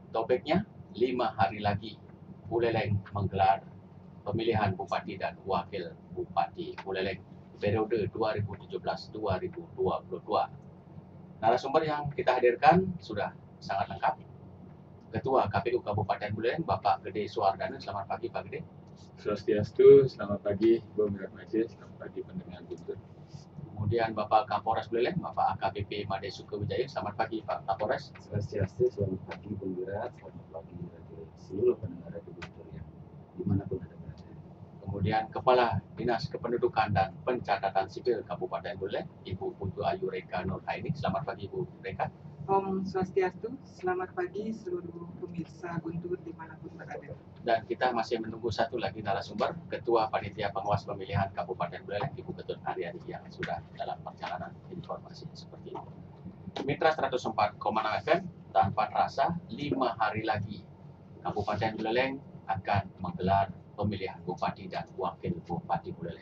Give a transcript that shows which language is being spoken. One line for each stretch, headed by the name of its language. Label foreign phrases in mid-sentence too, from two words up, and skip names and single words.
Indonesian: Topiknya, 5 hari lagi Buleleng menggelar pemilihan Bupati dan Wakil Bupati Buleleng periode 2017-2022. Narasumber yang kita hadirkan sudah sangat lengkap. Ketua KPU Kabupaten Buleleng, Bapak Gede Suwardana. Selamat pagi, Pak Gede. Swastiastu, selamat pagi, Bung Ratmaje, selamat pagi pendengar Guntur. Kemudian Bapak Kapolres Buleleng, Bapak AKBP Made Sukewijaya. Selamat pagi, Pak Kapolres. Swastiastu, selamat pagi, Bung Wirat, selamat pagi bagi seluruh pendengar Guntur yang dimanapun ada berada. Kemudian Kepala Dinas Kependudukan dan Pencatatan Sipil Kabupaten Buleleng, Ibu Putu Ayu Reka Nurhaini. Selamat pagi, Ibu Reka.
Balinese: Om Swastiastu,
Indonesian: selamat pagi seluruh pemirsa Guntur dimanapun berada. Dan kita masih menunggu satu lagi narasumber, Ketua Panitia Pengawas Pemilihan Kabupaten Buleleng, Ibu Ketut Aryani, yang sudah dalam perjalanan informasi seperti itu. Mitra 104,6 FM, tanpa terasa 5 hari lagi Kabupaten Buleleng akan menggelar pemilihan Bupati dan Wakil Bupati Buleleng.